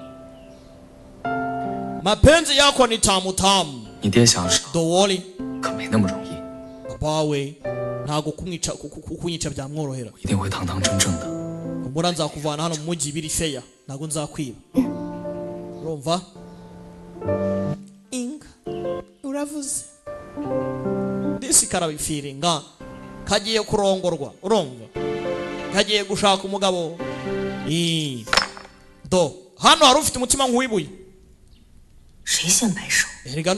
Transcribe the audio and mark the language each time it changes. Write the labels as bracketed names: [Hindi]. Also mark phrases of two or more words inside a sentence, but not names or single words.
[Swahili] Mapenzi yako ni tamu tamu. [Chinese] 你爹想杀 [English] Don't worry, [Chinese] 可没那么容易， [Kinyarwanda] bawe ntago kunyica byamworohera. [Chinese] 一定会堂堂正正的。 [Kinyarwanda] Umura nzakuvana hano mu mujyi biri feya, ntago nzakwiba. urumva inka uravuze disi karabifiringa kagiye kurongorwa urumva kagiye gushaka umugabo do hano hari ufite umutima nk'uwibuye erega